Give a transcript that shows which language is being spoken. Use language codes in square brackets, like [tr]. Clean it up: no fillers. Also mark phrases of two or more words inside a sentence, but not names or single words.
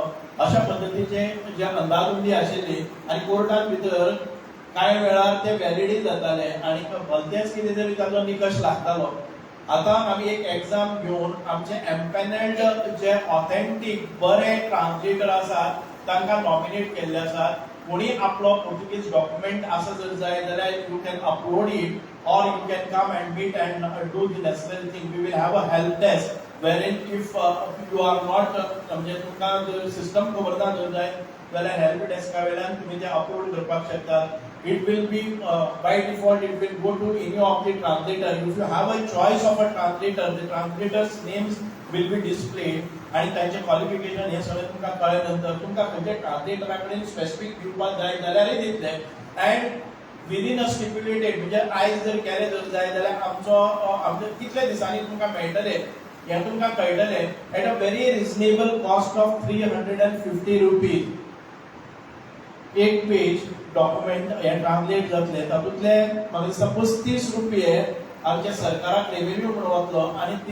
[kok] अशा पद्दतीचे जे अंदाजुंदी आशिल्ली आनी कोर्टान भितर कांय वेळार ते वॅलिडय जाताले आनी भलतेच कितें तरी ताचो निकश लागतालो. आतां आमी एक एग्जाम घेवन आमचे एम्पॅनल्ड जे ऑथेंटीक बरे ट्रान्सलेटर आसात तांकां नॉमिनेट केल्ले आसात. कोणी आपलो पोर्तुगीज डॉक्युमेंट आसा जर जाय जाल्यार [en] you can upload it or you can come and meet and do the necessary thing. We will have a help desk wherein if you are not [kok] म्हणजे तुमकां जर सिस्टम खबर ना जर जाय जाल्यार हेल्प डेस्का वेल्यान तुमी ते अपलोड करपाक शकतात. [en] It will be by default it will go to any of the translator. If you have a choice of a translator, the translator's names will be displayed [kok] आणि तांचे क्वालिफिकेशन हे सगळें तुमकां कळ्ळे नंतर तुमकां खंयच्या ट्रान्सलेटरा कडेन स्पेसिफीक दिवपाक जाय जाल्यारय दितले [en] and within a stipulated [kok] म्हणजे आयज जर केले जर जाय जाल्यार आमचे कितले दिसांनी तुमकां मेळटले हें तुमकां कळटलें [en] at a very reasonable cost of 350 rupees [kok] एक पेज डॉक्युमेंट हे ट्रान्सलेट जातले तातूंतले म्हाका दिसता 35 रुपये आमच्या सरकाराक रेव्हेन्यू म्हणून वतलो आणि